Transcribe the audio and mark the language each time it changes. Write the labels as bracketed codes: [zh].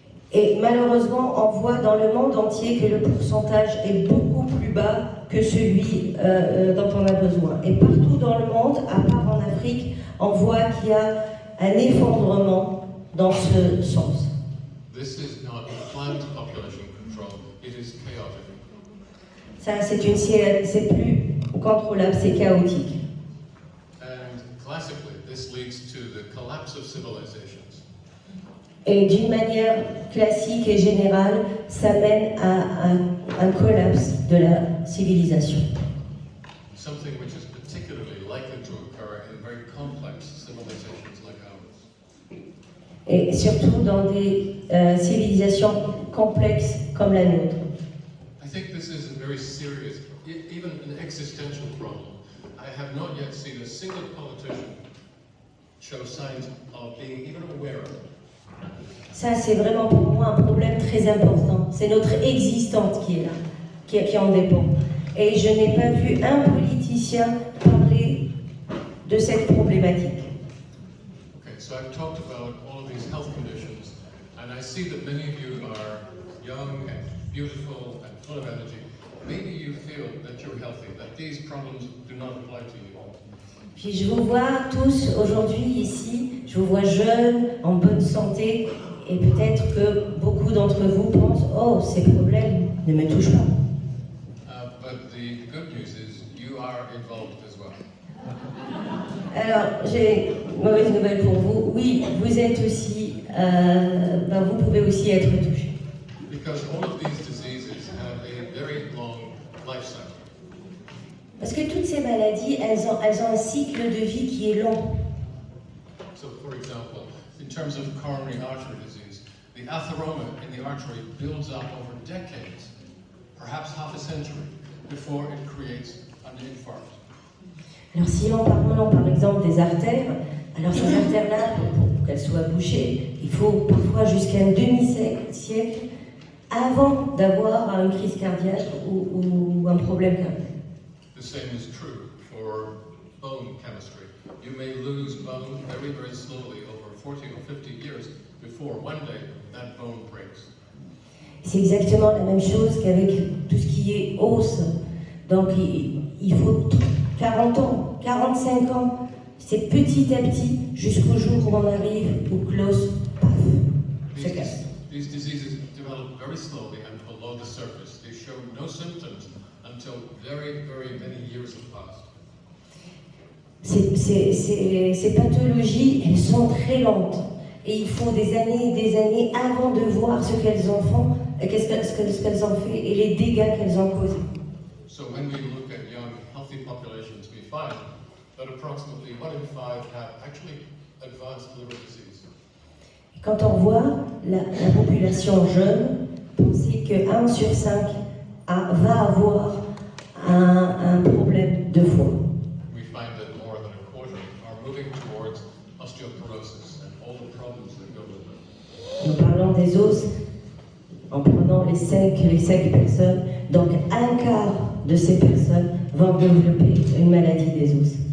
[fr] Et malheureusement, on voit dans le monde entier que le pourcentage est beaucoup plus bas que celui dont on a besoin. Et partout dans le monde, à part en Afrique, on voit qu'il y a un effondrement dans ce sens. [en] This is not planned population control, it is chaotic. [fr] Ça, c'est plus contrôlable, c'est chaotique. [en] And classically, this leads to the collapse of civilizations. [fr] Et d'une manière classique et générale, ça mène à un collapse de la civilisation. [en] Something which is particularly likely to occur in very complex civilizations like ours. [fr] Et surtout dans des civilisations complexes comme la nôtre. [en] I think this is a very serious, even an existential problem. I have not yet seen a single politician show signs of being even aware of it. [fr] Ça, c'est vraiment pour moi un problème très important. C'est notre existence qui est là, qui en dépend. Et je n'ai pas vu un politicien parler de cette problématique. [en] Okay, so I've talked about all of these health conditions, and I see that many of you are young and beautiful and full of energy. Maybe you feel that you're healthy, that these problems do not apply to you. [fr] Puis je vous vois tous aujourd'hui ici, je vous vois jeunes, en bonne santé, et peut-être que beaucoup d'entre vous pensent « Oh, ces problèmes ne me touchent pas ». [en] But the good news is you are involved as well. [fr] Alors, j'ai une mauvaise nouvelle pour vous. Oui, vous êtes aussi, vous pouvez aussi être touchés. [en] Because all of these diseases have a very long life cycle. [fr] Parce que toutes ces maladies, elles ont un cycle de vie qui est long. [en] So, for example, in terms of coronary artery disease, the atheroma in the artery builds up over decades, perhaps half a century, before it creates an infarct. [fr] Alors si l'on parle par exemple des artères, alors ces artères-là, pour qu'elles soient bouchées, il faut parfois jusqu'à un demi-siècle avant d'avoir une crise cardiaque ou un problème cardiaque. [en] The same is true for bone chemistry. You may lose bone very, very slowly over 40 or 50 years before one day that bone breaks. [fr] C'est exactement la même chose qu'avec tout ce qui est os. Donc il faut 40 ans, 45 ans. C'est petit à petit jusqu'au jour où on arrive au close, paf, se casse. [en] These diseases develop very slowly and below the surface. They show no symptoms until very, very many years have passed. [fr] Ces pathologies, elles sont très lentes. Et il faut des années avant de voir ce qu'elles en font, ce qu'elles ont fait et les dégâts qu'elles ont causés. [en] So when we look at young, healthy populations, we find that approximately 1 in 5 have actually advanced liver disease. [fr] Et quand on voit la population jeune, pensez que 1 sur 5 va avoir un problème de foie. [en] We find that more than a quarter are moving towards osteoporosis and all the problems that go with it. [fr] Nous parlons des os, en prenant les 5 personnes, donc un quart de ces personnes vont développer une maladie des os.